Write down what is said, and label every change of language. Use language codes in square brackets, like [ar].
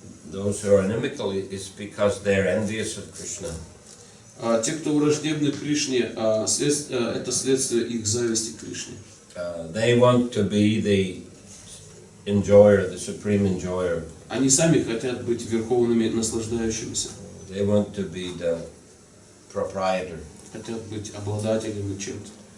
[en] Those who are inimical is because they are envious of Krishna. [ru] Те, кто враждебны к Кришне, это следствие их зависти к Кришне. [en] They want to be the enjoyer, the supreme enjoyer. [ru] Они сами хотят быть верховными наслаждающимися. [en] They want to be the proprietor. [ru] Хотят быть обладателями чем-то.